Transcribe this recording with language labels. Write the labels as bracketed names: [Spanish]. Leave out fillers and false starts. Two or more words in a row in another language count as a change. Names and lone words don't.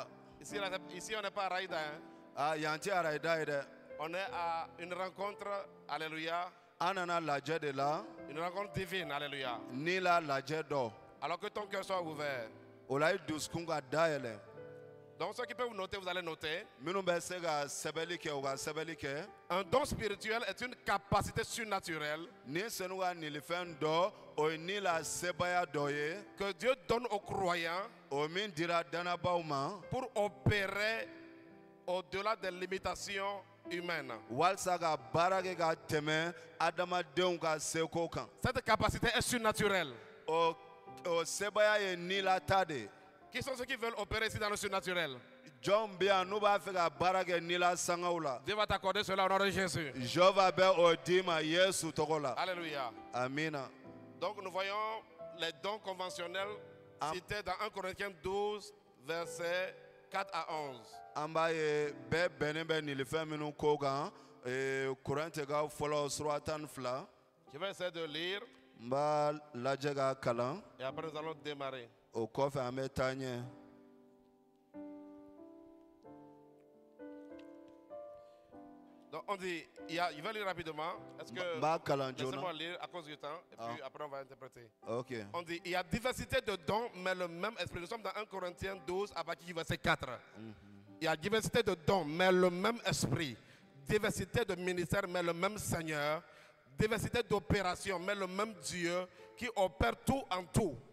[French] Ici on n'est pas à Raïda. Hein? [Bambara] Ah yan tɛ arayida ye dɛ. [French] On est à une rencontre, alléluia, [Bambara] an nana lajɛ de la [French] une rencontre divine, alléluia. [Bambara] ni la lajɛ dɔ [French] Alors que ton cœur soit ouvert. [Bambara] o la i dusukun ka dayɛlɛ [French] Donc ceux qui peuvent noter, vous allez noter. [Bambara] minnu bɛ se ka sɛbɛnni kɛ u ka sɛbɛnni kɛ [French] Un don spirituel est une capacité surnaturelle [Bambara] ni senu ka nilifɛn dɔ o ye ni la sebaya dɔ ye [French] que Dieu donne aux croyants [Bambara] o min dira dannabaw ma [French] pour opérer au-delà des limitations humaines. [Bambara] walisa ka baara kɛ ka tɛmɛ adamadenw ka seko kan [French] Cette capacité est surnaturelle. [Bambara] o sebaya ye ni la ta de ye. [French] Qui sont ceux qui veulent opérer ici dans le surnaturel? [Bambara] jɔn bɛ yan n'u b'a fɛ ka baara kɛ ni la sangaw la [French] Dieu va t'accorder cela au nom de Jésus. [Bambara] jehova bɛ o di ma yesu tɔgɔ la [French] Alléluia. [Bambara] amina [French] Donc nous voyons les dons conventionnels cités dans 1 Corinthiens 12, versets 4 à 11. [Bambara] an b'a ye bɛɛ bɛnnen bɛ nilifɛn minnu ko kan kurantɛkaw fɔlɔ sura 12 [French] Je vais essayer de lire [Bambara] n b'a lajɛ ka kalan [French] et après nous allons démarrer. [Bambara] o kɔfɛ an bɛ taa ɲɛ [French] Donc on dit, je vais lire rapidement. Est-ce que [Bambara] n b'a kalan [French] laissez-moi [Bambara] joona [French] lire à cause du temps et puis après on va interpréter. ok On dit, il y a diversité de dons, mais le même esprit. Nous sommes dans 1 Corinthiens 12 à partir du verset 4. Il y a diversité de dons, mais le même esprit. Diversité de ministères, mais le même Seigneur. Diversité d'opérations, mais le même Dieu qui opère tout en tout.